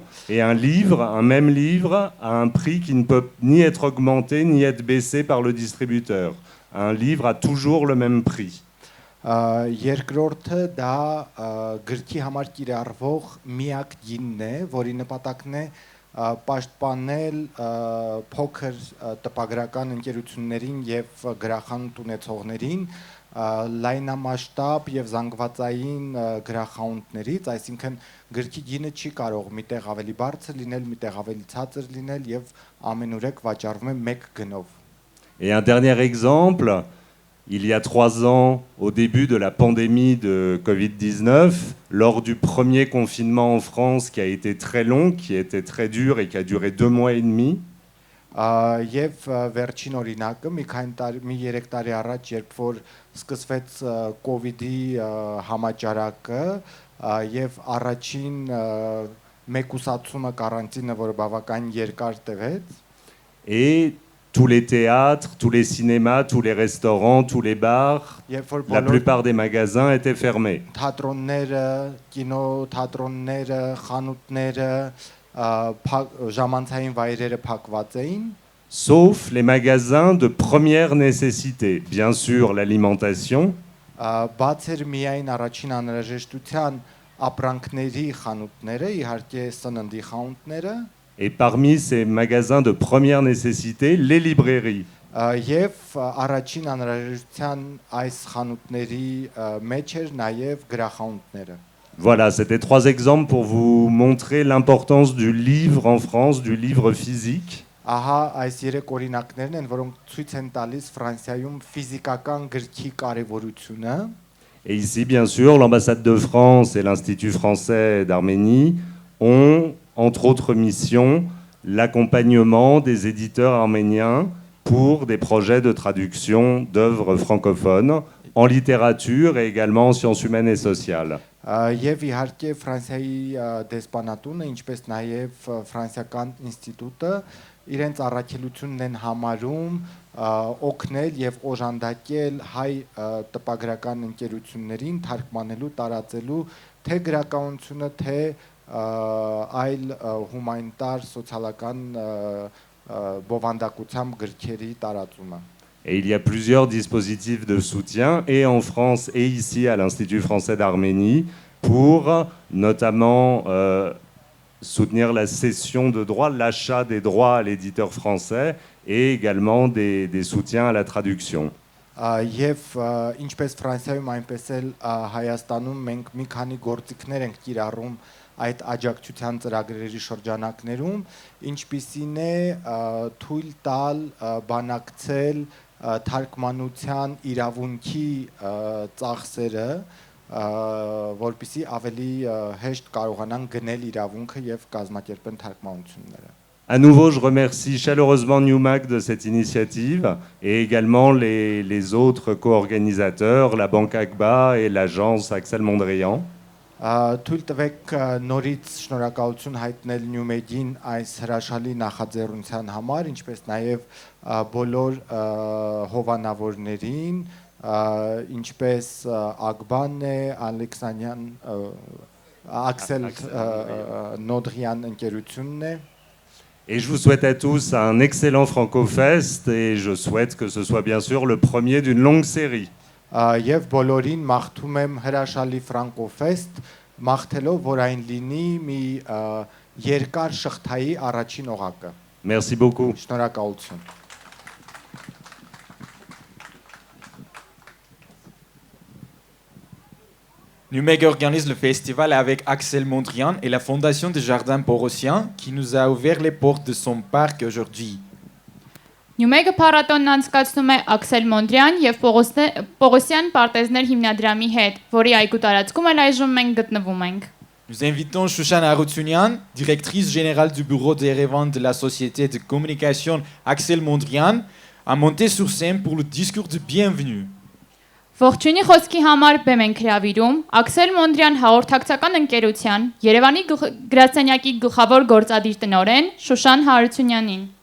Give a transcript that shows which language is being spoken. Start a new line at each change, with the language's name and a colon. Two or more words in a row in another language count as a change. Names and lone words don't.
French: Et un livre, un même livre, a un prix qui ne peut ni être augmenté ni être baissé par le distributeur. Un livre a toujours le même prix.
Armenian: Երկրորդը դա գրքի համար կիրառվող միակ գինն է, որի նպատակն է պաշտպանել փոքր տպագրական ընկերություններին եւ գրախանութ ունեցողներին լայնամասշտաբ եւ զանգվածային գրախանութներից, այսինքն գրքի գինը չի կարող միտեղ ավելի բարձր լինել, միտեղ ավելի ցածր լինել եւ ամենուրեք վաճառվում է մեկ գնով։
French: Et un dernier exemple, il y a 3 ans, au début de la pandémie de Covid-19, lors du premier confinement en France qui a été très long, qui était très dur et qui a duré 2 mois et demi,
Armenian: Եվ վերջին օրինակը մի 3 տարի առաջ, երբ որ սկսվեց COVID-ի համաճարակը եւ առաջին մեկուսացումը կարանտինը, որը բավական երկար տևեց,
French: et tous les théâtres, tous les cinémas, tous les restaurants, tous les bars, la plupart des magasins étaient fermés.
Armenian: թատրոնները, կինոթատրոնները, խանութները, ժամանցային վայրերը փակված էին,
French: Sauf les magasins de première nécessité. Bien sûr, l'alimentation,
Armenian: բաց էր միայն առաջին անհրաժեշտության ապրանքների խանութները, իհարկե սննդի խանութները,
French: et parmi ces magasins de première nécessité, les librairies.
Armenian: եւ առաջին անհրաժեշտության այս խանութների մեջ էր նաեւ գրախանութները։
French: Voilà, c'était 3 exemples pour vous montrer l'importance du livre en France, du livre physique.
Armenian: Ահա այս 3 օրինակներն են, որոնք ցույց են տալիս Ֆրանսիայում ֆիզիկական գրքի կարևորությունը։
French: Et ici, bien sûr, l'ambassade de France et l'Institut français d'Arménie ont, entre autres missions, l'accompagnement des éditeurs arméniens pour des projets de traduction d'œuvres francophones en littérature et également en sciences humaines et sociales.
Armenian: Եվ իհարկե Ֆրանսիայի դեսպանատունը, ինչպես նաև ֆրանսիական ինստիտուտը իրենց առաքելությունն են համարում օգնել եւ օժանդակել հայ տպագրական ընկերություններին թարգմանելու, տարածելու թե գրականությունը, թե այլ հումանիտար սոցիալական բովանդակությամբ գրքերի տարածումը։
French: Et il y a plusieurs dispositifs de soutien, et en France et ici à l'Institut français d'Arménie, pour notamment soutenir la cession de droits, l'achat des droits à l'éditeur français, et également des soutiens à la traduction.
Armenian: Եվ ինչպես Ֆրանսիայում, այնպես էլ Հայաստանում մենք մի քանի գործիքներ ենք կիրառում այդ աջակցության ծրագրերի շրջանակներում, ինչպիսին է թույլ տալ բանակցել թարգմանության իրավունքի ծախսերը, որպեսզի ավելի հեշտ կարողանան գնել իրավունքը եւ կազմակերպեն թարգմանությունները։
French: À nouveau, je remercie chaleureusement Newmac de cette initiative et également les autres co-organisateurs, la Banque Agba et l'agence Axel Mondrian.
Armenian: Թույլ տվեք նորից շնորհակալություն հայտնել Նյումեգին այս հրաշալի նախաձեռնության համար, ինչպես նաև բոլոր հովանավորներին, ինչպես Ագբան է, Ալեքսանյան, Աքսել Նոդրյան ընկերությունն է։
French: Et je vous souhaite à tous un excellent Francofest et je souhaite que ce soit bien sûr le premier d'une longue série.
Armenian: Եվ բոլորին մաղթում եմ հրաշալի Ֆրանկոֆեստ, մաղթելով, որ այն լինի մի երկար շղթայի առաջին օղակը։
French: Merci beaucoup.
Armenian: Շնորհակալություն։
French: Numeg organise le festival avec Axel Mondrian et la fondation des Jardins Porossiens qui nous a ouvert les portes de son parc aujourd'hui.
Armenian: Նյումեգը փառատոնն անցկացնում է Աքսել Մոնդրյան եւ Պողոսյան պարտեզներ հիմնադրամի հետ, որի այգու տարածքում էլ այժմ մենք գտնվում ենք։
French: Nous invitons Shoshana Aroutsounian, directrice générale du bureau des reventes de la société de communication Axel Mondrian, à monter sur scène pour le discours de bienvenue.
Armenian: Ողջույնի խոսքի համար բեմ ենք հրավիրում Աքսել Մոնդրյան հաղորդակցական ընկերության Երևանի գրասենյակի գլխավոր գործադիր տնօրեն Շուշան Հարությունյանին։